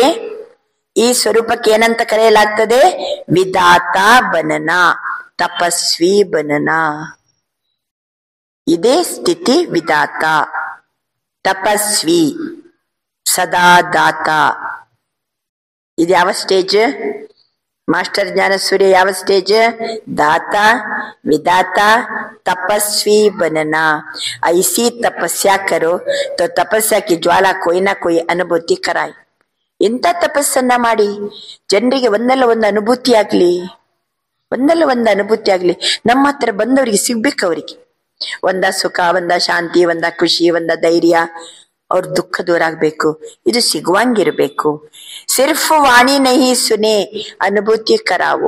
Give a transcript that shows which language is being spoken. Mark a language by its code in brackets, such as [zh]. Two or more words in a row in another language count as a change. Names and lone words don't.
[kn] ಈ ಸ್ವರೂಪಕ್ಕೆ ಏನಂತ ಕರೆಯಲಾಗ್ತದೆ? [hi] विधाता बनना, तपस्वी बनना. [kn] ಇದೇ ಸ್ಥಿತಿ. ವಿಧಾತ, ತಪಸ್ವಿ, ಸದಾ ದಾತ. ಇದು ಯಾವ ಸ್ಟೇಜ್? ಮಾಸ್ಟರ್ ಜ್ಞಾನ ಸೂರ್ಯ ಯಾವ ಸ್ಟೇಜ್? [hi] दाता, विदाता, तपस्वी बनना। ऐसी तपस्या करो तो तपस्या की ज्वाला कोई ना कोई अनुभूति कराए। [kn] ಇಂಥ ತಪಸ್ಸನ್ನ ಮಾಡಿ ಜನರಿಗೆ ಒಂದಲ್ಲ ಒಂದು ಅನುಭೂತಿ ಆಗ್ಲಿ, ಒಂದಲ್ಲ ಒಂದು ಅನುಭೂತಿ ಆಗ್ಲಿ. ನಮ್ಮ ಹತ್ರ ಬಂದವರಿಗೆ ಸಿಗ್ಬೇಕು. ಅವರಿಗೆ ಒಂದ ಸುಖ, ಒಂದ ಶಾಂತಿ, ಒಂದ ಖುಷಿ, ಒಂದ ಧೈರ್ಯ, ಅವ್ರ ದುಃಖ ದೂರ ಆಗ್ಬೇಕು. ಇದು ಸಿಗುವಂಗಿರ್ಬೇಕು. [hi] सिर्फ़ वाणी नहीं सुने अनुभूति कराओ.